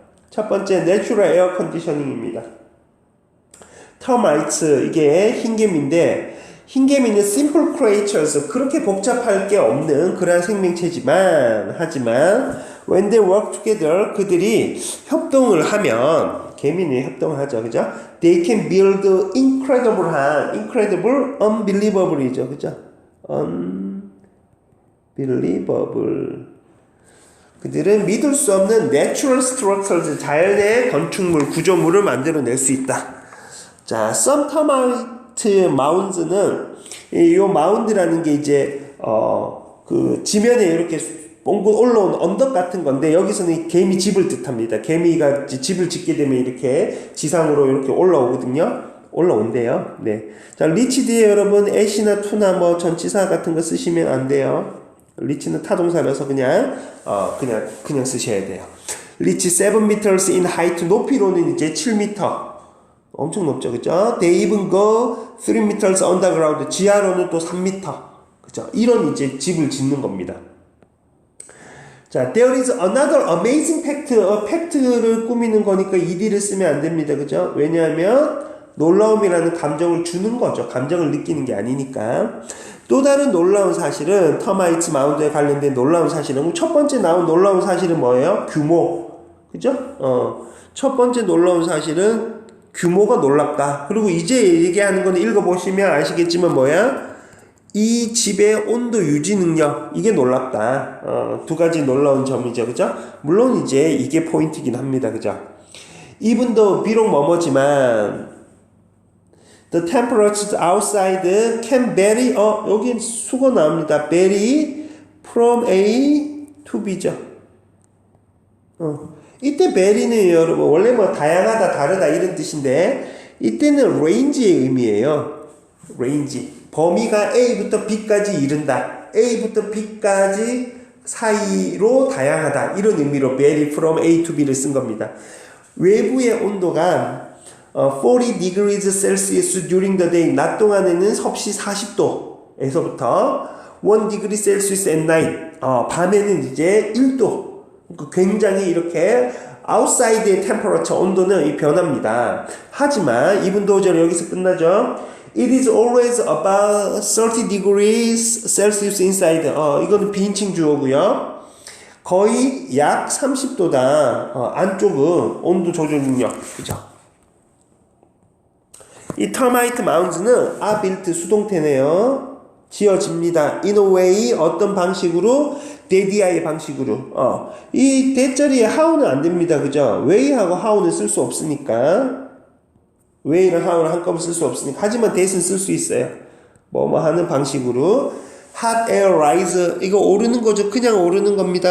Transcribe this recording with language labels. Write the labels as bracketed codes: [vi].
[ko] 첫 번째 [en] Natural Air Conditioning [ko] 입니다. Termites, 이게 흰개미인데 흰개미는 [en] simple creatures, [ko] 그렇게 복잡할 게 없는 그러한 생명체지만 하지만 [en] when they work together, [ko] 그들이 협동을 하면 개미는 협동을 하죠. 그죠? [en] They can build incredible, unbelievable이죠. [ko] 그죠? [en] unbelievable. [ko] 그들은 믿을 수 없는 [en] natural structures, [ko] 자연의 건축물, 구조물을 만들어낼 수 있다. 자, [en] some termite mounds [ko] 는 이 마운드라는 게 이제 그 지면에 이렇게 뻥긋 올라온 언덕 같은 건데 여기서는 개미 집을 뜻합니다. 개미가 집을 짓게 되면 이렇게 지상으로 이렇게 올라오거든요. 올라온대요. 네. 자, 리치 뒤에 여러분 애시나 투나 뭐 전치사 같은 거 쓰시면 안 돼요. 리치는 타동사라서 그냥 쓰셔야 돼요. 리치 [en] 7 meters in height, [ko] 높이로는 이제 7m. 엄청 높죠. 그죠? [en] They even go 3 meters underground, [ko] 지하로는 또 3m. 그죠? 이런 이제 집을 짓는 겁니다. 자, [en] there is another amazing fact. [ko] 팩트를 꾸미는 거니까 ed를 쓰면 안 됩니다. 그죠? 왜냐하면 놀라움이라는 감정을 주는 거죠. 감정을 느끼는 게 아니니까. 또 다른 놀라운 사실은 터마이트 마운드에 관련된 놀라운 사실은 첫 번째 나온 놀라운 사실은 뭐예요? 규모. 그죠? 첫 번째 놀라운 사실은 규모가 놀랍다. 그리고 이제 얘기하는 건 읽어보시면 아시겠지만 뭐야? 이 집의 온도 유지 능력, 이게 놀랍다. 두 가지 놀라운 점이죠. 그죠? 물론 이제 이게 포인트긴 합니다. 그죠? [en] even though [ko] 비록 뭐뭐지만 [en] the temperatures outside can vary. [ko] 여기 수거 나옵니다. [en] vary from A to B [ko] 죠. 이때 vary는 여러분 원래 뭐 다양하다, 다르다 이런 뜻인데 이때는 range의 의미예요. [en] range. [ko] 범위가 A부터 B까지 이른다. A부터 B까지 사이로 다양하다. 이런 의미로 [en] vary from A to B [ko] 를 쓴 겁니다. 외부의 온도가 [en] 40 degrees Celsius during the day, [ko] 낮 동안에는 섭씨 40도에서부터 [en] 1 degree Celsius at night, [ko] 밤에는 이제 1도. 굉장히 이렇게 [en] outside의 temperature, [ko] 온도는 변합니다. 하지만 even though 여기서 끝나죠. [en] It is always about 30 degrees Celsius inside. [ko] 이거는 비인칭 주어고요. 거의 약 30도다. 안쪽은 온도 조절 능력. 그죠? [en] 이 termite mounds는 are built, [ko] 수동태네요. 지어집니다. [en] in a way, [ko] 어떤 방식으로? 대디아의 방식으로. 이 대자리에 how는 안 됩니다. 그죠? way하고 how는 쓸 수 없으니까. way랑 how는 한꺼번에 쓸 수 없으니까. 하지만 대신 쓸 수 있어요. 뭐뭐 하는 방식으로. [en] hot air rise, [ko] 이거 오르는 거죠. 그냥 오르는 겁니다.